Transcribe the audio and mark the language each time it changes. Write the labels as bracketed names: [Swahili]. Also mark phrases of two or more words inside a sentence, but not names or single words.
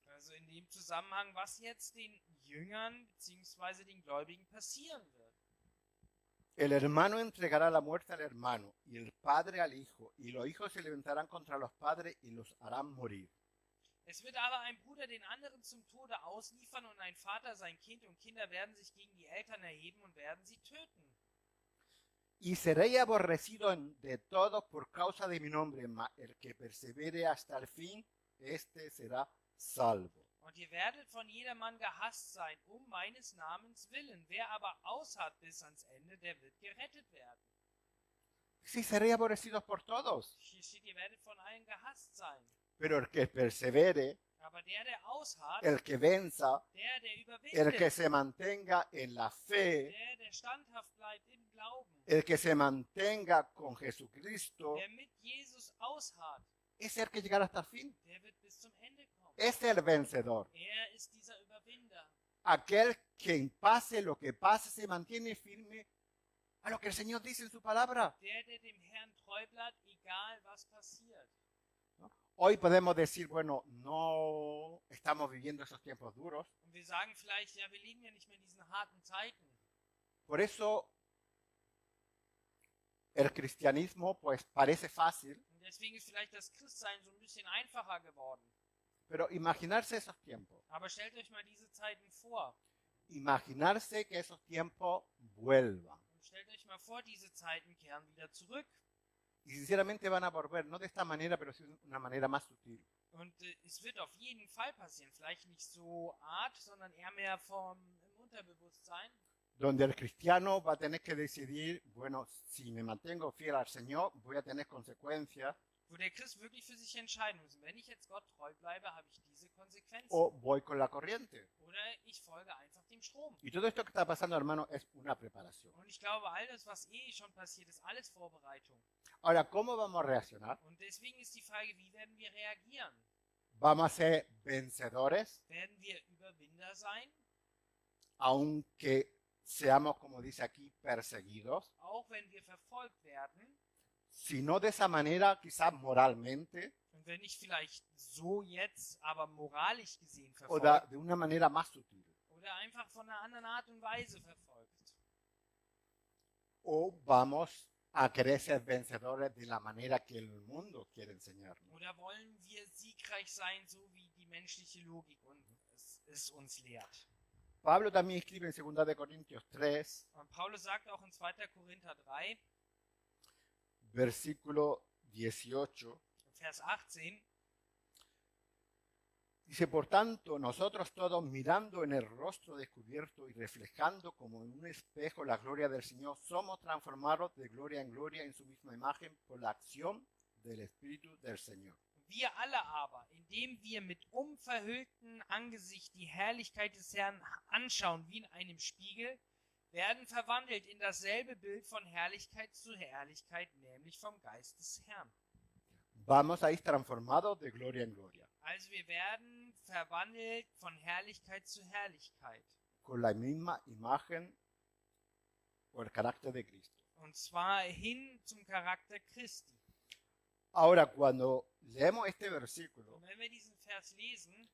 [German] Also in dem Zusammenhang, was jetzt den Jüngern bzw. den Gläubigen passieren wird. [Spanish] El hermano entregará la muerte al hermano y el padre al hijo, y los hijos se levantarán contra los padres y los harán morir. [German] Es wird aber ein Bruder den anderen zum Tode ausliefern und ein Vater sein Kind und Kinder werden sich gegen die Eltern erheben und werden sie töten. [Spanish] Y seréis aborrecidos de todos por causa de mi nombre, mas el que persevere hasta el fin, este será salvo. [German] Und ihr werdet von jedermann gehasst sein, um meines Namens willen. Wer aber ausharrt bis ans Ende, der wird gerettet werden. [Spanish] Sí, seréis aborrecidos por todos, [German] Hier steht, ihr werdet von allen gehasst sein. [Spanish] pero el que persevere, [German] Aber der ausharrt, [Spanish] el que venza, [German] der [Spanish] el [German] überwindet, [Spanish] que se mantenga en la fe, [German] der standhaft bleibt im Glauben, [Spanish] el que se mantenga con Jesucristo, [German] der mit Jesus ausharrt, [Spanish] es el que llegará hasta el fin. [German] der wird bis zum Ende kommen. [Spanish] Es el vencedor. [German] Er ist dieser Überwinder. [Spanish] Aquel que pase lo que pase se mantiene firme a lo que el Señor dice en su palabra. [German] Der dem Herrn treu bleibt, egal was passiert. [Spanish] Hoy podemos decir, bueno, no estamos viviendo esos tiempos duros. [German] Und wir sagen vielleicht, ja, wir leben ja nicht mehr in diesen harten Zeiten. [Spanish] Por eso el cristianismo pues parece fácil, [German] Und deswegen ist vielleicht das Christsein so ein bisschen einfacher geworden. [Spanish] pero imaginarse esos tiempos, [German] Aber stellt euch mal diese Zeiten vor. [Spanish] imaginarse que esos tiempos vuelvan, [German] Und stellt euch mal vor, diese Zeiten kehren wieder zurück. [Spanish] Y sinceramente van a volver, no de esta manera, pero sí de una manera más sutil. [German] Und es wird auf jeden Fall passieren. Vielleicht nicht so Art, sondern eher mehr im Unterbewusstsein. [Spanish] Donde el cristiano va a tener que decidir, bueno, si me mantengo fiel al Señor, voy a tener consecuencias, [German] Wo der Christ wirklich für sich entscheiden muss. Wenn ich jetzt Gott treu bleibe, habe ich diese Konsequenzen. [Spanish] o voy con la corriente. [German] Oder ich folge einfach dem Strom. [Spanish] Y todo esto que está pasando, hermano, es una preparación. [German] Und ich glaube, all das, was schon passiert, ist alles Vorbereitung. [Spanish] Ahora, ¿cómo vamos a reaccionar? [German] Und deswegen ist die Frage, wie werden wir reagieren? [Spanish] ¿Vamos a ser vencedores, [German] Werden wir Überwinder sein, [Spanish] aunque seamos, como dice aquí, perseguidos? [German] auch wenn wir verfolgt werden? [Spanish] Si no de esa manera, quizás moralmente, [German] Und wenn nicht vielleicht so jetzt, aber moralisch gesehen [Spanish] o [German] verfolgt. [Spanish] de una manera más sutil. [German] Oder einfach von einer anderen Art und Weise verfolgt. [Spanish] O vamos a querer ser vencedores de la manera que el mundo quiere enseñarnos. [German] Oder wollen wir siegreich sein, so wie die menschliche Logik es uns lehrt? [Spanish] Pablo también escribe en 2 de Corintios 3, [German] Und Paulus sagt auch in 2. Korinther 3, [Spanish] versículo 18, [German] Vers 18, [Spanish] dice, por tanto, nosotros todos mirando en el rostro descubierto y reflejando como en un espejo la gloria del Señor, somos transformados de gloria en gloria en su misma imagen por la acción del Espíritu del Señor. [German] wir alle aber, indem wir mit unverhülltem Angesicht die Herrlichkeit des Herrn anschauen wie in einem Spiegel, werden verwandelt in dasselbe Bild von Herrlichkeit zu Herrlichkeit, nämlich vom Geist des Herrn. [Spanish] Vamos a ir transformados de gloria en gloria, [German] Also wir werden verwandelt von Herrlichkeit zu Herrlichkeit. [Spanish] con la misma imagen o el carácter de Cristo. [German] Und zwar hin zum Charakter Christi. [Spanish] Ahora, cuando leemos este versículo, [German] Und wenn wir diesen Vers lesen,